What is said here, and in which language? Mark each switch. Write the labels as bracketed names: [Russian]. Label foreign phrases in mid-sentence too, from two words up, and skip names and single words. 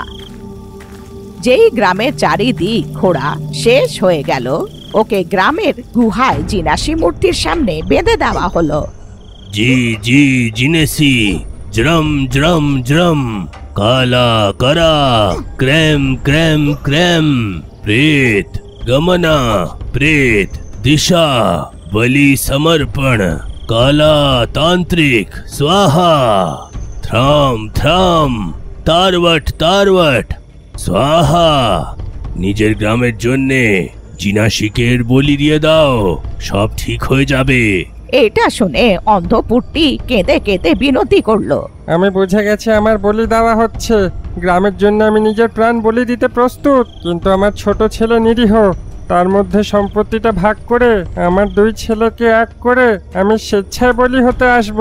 [Bangla] যেই গ্রামের চারিদিক ঘোরা শেষ হয়ে গেল, ওকে গ্রামের গুহায় জিনাসি মূর্তির সামনে বেঁধে দেওয়া হলো। জি জি জিনেসি, জরম জরম জরম, কালা করা, ক্রেম ক্রেম ক্রেম, [Hindi] प्रेत गमना, प्रेत दिशा, बलि समर्पण, काला तांत्रिक स्वाहा, थ्राम थ्राम, तारवट तारवट स्वाहा। [Bangla] নিজের গ্রামের জন্য জিনাশিকের বলি দিয়ে দাও, সব ঠিক হয়ে যাবে। এটা শুনে অন্ধ পুট্টি কেঁদে কেঁদে বিনতি করলো, আমি বুঝে গেছি আমার বলি দেওয়া হচ্ছে। গ্রামের জন্য আমি নিজের প্রাণ বলি দিতে প্রস্তুত, কিন্তু আমার ছোট ছেলে নিরীহ, তার মধ্যে সম্পত্তিটা ভাগ করে আমার 2 ছেলেকে এক করে আমি স্বেচ্ছায় বলি হতে আসব।